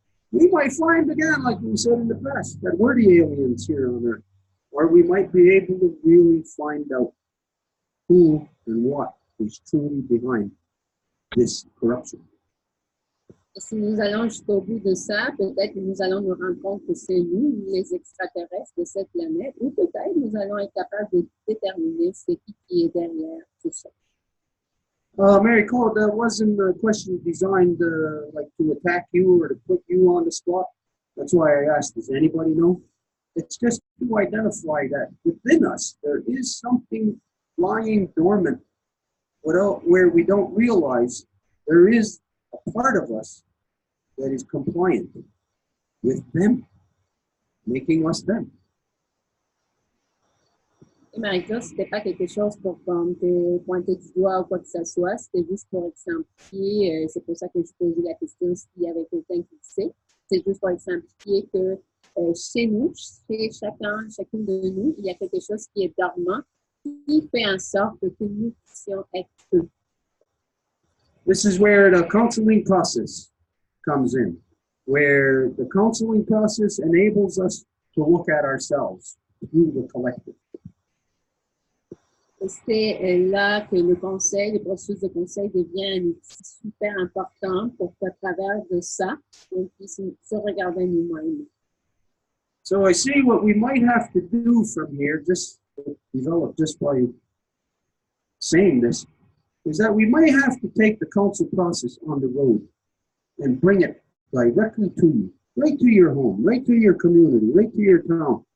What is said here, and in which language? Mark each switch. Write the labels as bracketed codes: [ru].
[en] We might find again, like we said in the past, that we're the aliens here on Earth, or we might be able to really find out who and what is truly behind this corruption. [fr] Et si nous allons jusqu'au bout de ça, peut-être que nous allons nous rendre compte que c'est nous, les extraterrestres de cette planète, ou peut-être nous allons être capables de déterminer c'est qui est derrière tout ça. [en] Marie-Claude, that wasn't a question designed like to attack you or to put you on the spot. That's why I asked, does anybody know? It's just to identify that within us, there is something lying dormant where we don't realize there is a part of us that is compliant with them, making us them. [fr] Et Marie-Claude, c'était pas quelque chose pour te pointer du doigt ou quoi que ce soit, c'était juste pour exemplifier, c'est pour ça que je posais la question s'il y avait quelqu'un qui le sait, c'est juste pour exemplifier que chez nous, chez chacune de nous, il y a quelque chose qui est dormant, qui fait en sorte que nous puissions être eux. [en] This is where the counseling process comes in, where the counseling process enables us to look at ourselves through the collective. [fr] C'est là que le processus de conseil devient un outil super important pour qu'à travers de ça, on puisse se regarder nous-mêmes. [en] So I see what we might have to do from here, just develop just by saying this, is that we might have to take the counsel process on the road and bring it directly to you, right to your home, right to your community, right to your town.